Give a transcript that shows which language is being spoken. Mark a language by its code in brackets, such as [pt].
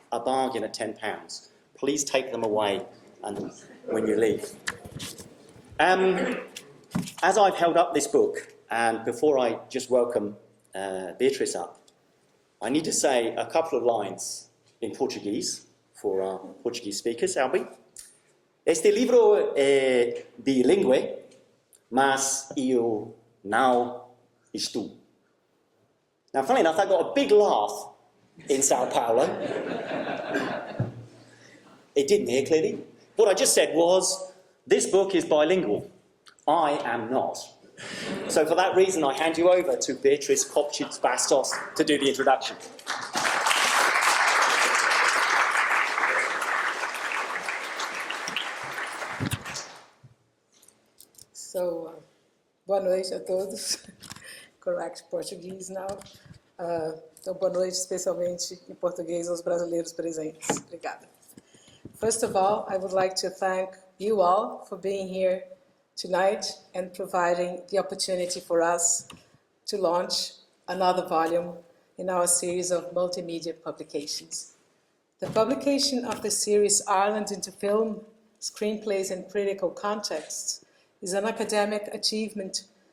[en] A bargain at £10. Please take them away and when you leave. As I've held up this book, and before I just welcome Beatrice up, I need to say a couple of lines in Portuguese for our Portuguese speakers, Albie. [pt] Este livro é bilíngue, mas eu não estou. [en] Now, funny enough, I got a big laugh in Sao Paulo. It didn't hear clearly. What I just said was, this book is bilingual. I am not. So for that reason, I hand you over to Beatrice Kopchitz-Bastos to do the introduction. [pt] So, boa noite a todos. [en] Correct Portuguese now. [pt] Então, boa noite, especialmente em português, aos brasileiros presentes. Obrigada. [en] First of all, I would like to thank you all for being here tonight and providing the opportunity for us to launch another volume in our series of multimedia publications. The publication of the series Ireland into Film, Screenplays and Critical Contexts is an academic achievement